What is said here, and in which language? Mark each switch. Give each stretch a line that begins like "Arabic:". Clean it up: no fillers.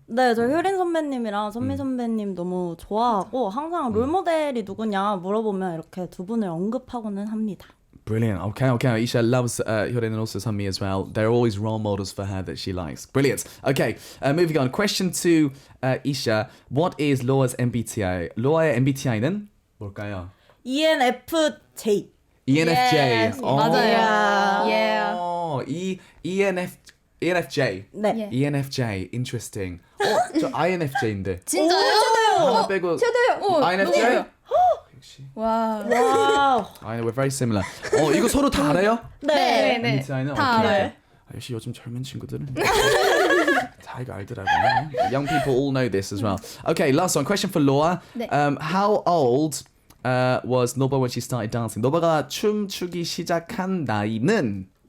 Korean: 네, 저 효린 선배님이랑 선미 선배님 너무 좋아하고 항상 롤모델이 누구냐 물어보면 이렇게 두 분을 언급하고는 합니다.
English: Brilliant. Okay. Isha loves Hyorin and also Sunmi as well. They're always role models for her that she likes. Brilliant. Okay, moving on. Question to Isha. What is Loa's MBTI?
Korean: Loa의 MBTI는 뭘까요?
English: ENFJ. ENFJ. Yes,
Korean: 맞아요.
English: Yeah. ENFJ.
Korean: 네.
English: ENFJ. Interesting.
Korean: 저 INFJ인데. 진짜요? 하나 빼고. 저도요. INFJ? 와. 와우.
English: I know, we're very similar.
Korean: 이거 서로 다 알아요? 네. MBTI는? 다 오케이. 알아요. 역시 요즘 젊은 친구들은 다 이거 알더라고요.
English: Young people all know this as well. Okay, last one. Question for Laura.
Korean: 네.
English: How old was Noba when she started dancing?
Korean: 노바가 춤추기 시작한 나이는?